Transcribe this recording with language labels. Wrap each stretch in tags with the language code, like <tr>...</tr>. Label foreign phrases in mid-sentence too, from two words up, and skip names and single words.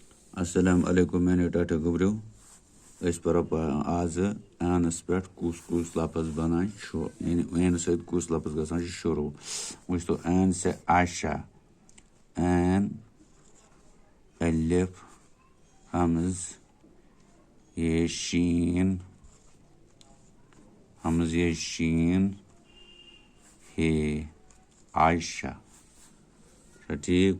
<ks>السلام علیکم میانیو ٹاٹا گوبریو أسۍ پرو آز اینس پٮ۪ٹھ کُس لفظ بنان چھُ یعنی این سۭتۍ کُس لفظ گژھان چھُ شروع. وٕچھتو این سے عائشہ این الف ہمز یہ شین ہمز یہ شین ہے عائشہ ٹھیک.</ks>